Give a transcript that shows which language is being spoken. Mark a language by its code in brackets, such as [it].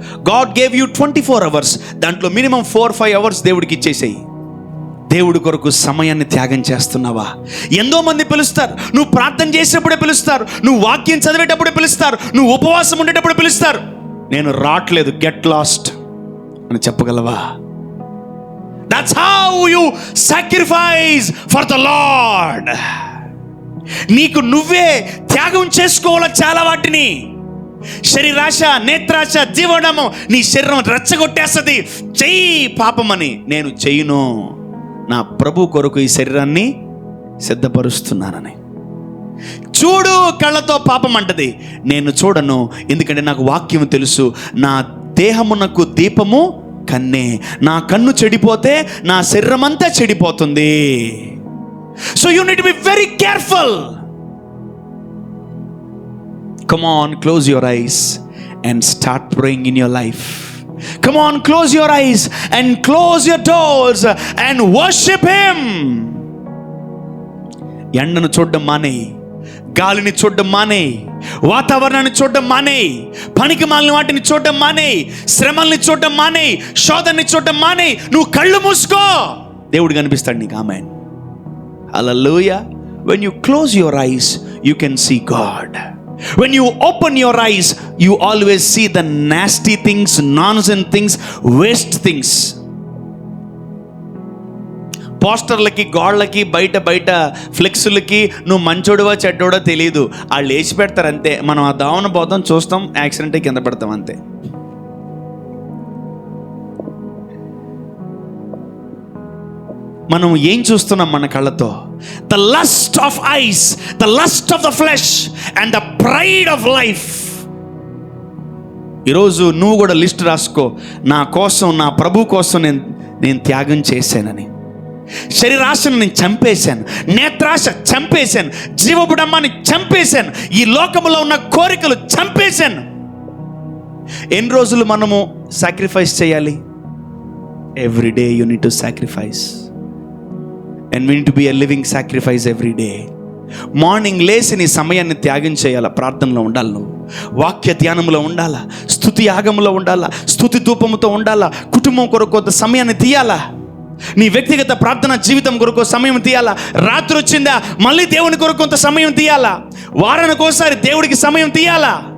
[en] God gave you 24 hours. [te] దాంట్లో minimum 4-5 hours దేవుడికి ఇచ్చేసేయి. దేవుడి కొరకు సమయాన్ని త్యాగం చేస్తున్నావా? ఎంతో మంది పిలుస్తారు, నువ్వు ప్రార్థన చేసేటప్పుడే పిలుస్తారు, నువ్వు వాక్యం చదివేటప్పుడే పిలుస్తారు, నువ్వు ఉపవాసం ఉండేటప్పుడు పిలుస్తారు. నేను రావట్లేదు, [en] get lost [te] అని చెప్పగలవా? [en] That's how you sacrifice for the Lord. [te] నీకు నువ్వే త్యాగం చేసుకోవాల చాలా వాటిని. శరీరాశ, నేత్రాశ, జీవనము నీ శరీరం రెచ్చగొట్టేస్తుంది. చెయ్యి పాపమని. నేను చెయ్యను, నా ప్రభు కొరకు ఈ శరీరాన్ని సిద్ధపరుస్తున్నానని. చూడు కళ్ళతో పాపం అంటది, నేను చూడను, ఎందుకంటే నాకు వాక్యం తెలుసు. నా దేహమునకు దీపము కన్నే, నా కన్ను చెడిపోతే నా శరీరం అంతా చెడిపోతుంది. [en] So you need to be very careful. Come on, close your eyes and start praying in your life. Come on, close your eyes and close your doors and worship Him. [te] ఎండను చూడడం మానేయి, గాలిని చూడడం మానేయి, వాతావరణాన్ని చూడడం మానేయి, పనికి మాలిన వాటిని చూడడం మానేయి, శ్రమల్ని చూడడం మానేయి, శోధనని చూడడం మానేయి. నువ్వు కళ్ళు మూసుకో, దేవుడు కనిపిస్తాడు నీకు. ఆమేన్, హల్లెలూయా. [en] When you close your eyes, you can see God. When you open your eyes, you always see the nasty things, nonsense things, waste things. [te] పోస్టర్లకి, గోళ్ళకి, బయట ఫ్లెక్సులకి నువ్వు మంచోడువా చెడ్డోడో తెలియదు, వాళ్ళు వేసి పెడతారు అంతే. మనం ఆ దావన పోతాం, చూస్తాం, యాక్సిడెంట్ కింద పెడతాం అంతే. మనం ఏం చూస్తున్నాం మన కళ్ళతో? [en] The lust of eyes, the lust of the flesh and the pride of life. [te] ఈరోజు నువ్వు కూడా లిస్ట్ రాసుకో, నా కోసం, నా ప్రభు కోసం నేను త్యాగం చేశానని. శరీరాశను నేను చంపేశాను, నేత్రాశ చంపేశాను, జీవబుడమ్మాన్ని చంపేశాను, ఈ లోకంలో ఉన్న కోరికలు చంపేశాను. ఎన్ని రోజులు మనము సాక్రిఫైస్ చేయాలి? [en] Every day you need to sacrifice. And we need to be a living sacrifice every day. [te] Morning లేచి నీ సమయాన్ని త్యాగం చేయాలా, ప్రార్థనలో ఉండాలి, నువ్వు వాక్య ధ్యానంలో ఉండాలా, స్తుతి యాగంలో ఉండాలా, స్తుతి ధూపముతో ఉండాలా, కుటుంబం కొరకు కొంత సమయాన్ని తీయాలా, నీ వ్యక్తిగత ప్రార్థన జీవితం కొరకు సమయం తీయాలా. రాత్రి వచ్చిందా, మళ్ళీ దేవుని కొరకు కొంత సమయం తీయాలా, వారానికి ఒకసారి దేవుడికి సమయం తీయాలా.